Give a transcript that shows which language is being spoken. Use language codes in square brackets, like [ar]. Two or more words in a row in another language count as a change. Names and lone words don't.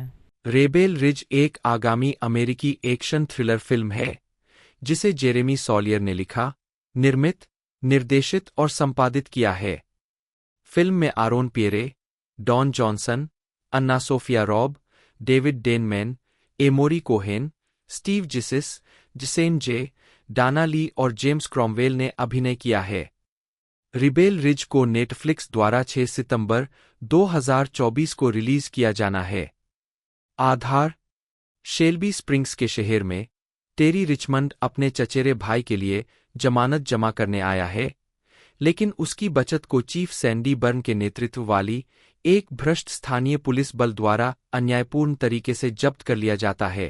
[hi] रेबेल रिज एक आगामी अमेरिकी एक्शन थ्रिलर फिल्म है जिसे जेरेमी सॉलियर ने लिखा, निर्मित, निर्देशित और संपादित किया है। फिल्म में आरोन पियरे, डॉन जॉनसन, अन्ना सोफिया रॉब, डेविड डेनमैन, एमोरी कोहेन, स्टीव जिसिस, जिसेन जे, डाना ली और जेम्स क्रॉमवेल ने अभिनय किया है। रिबेल रिज को नेटफ्लिक्स द्वारा 6 सितंबर 2024 को रिलीज किया जाना है। आधार: शेल्बी स्प्रिंग्स के शहर में टेरी रिचमंड अपने चचेरे भाई के लिए जमानत जमा करने आया है, लेकिन उसकी बचत को चीफ सैंडी बर्न के नेतृत्व वाली एक भ्रष्ट स्थानीय पुलिस बल द्वारा अन्यायपूर्ण तरीके से जब्त कर लिया जाता है।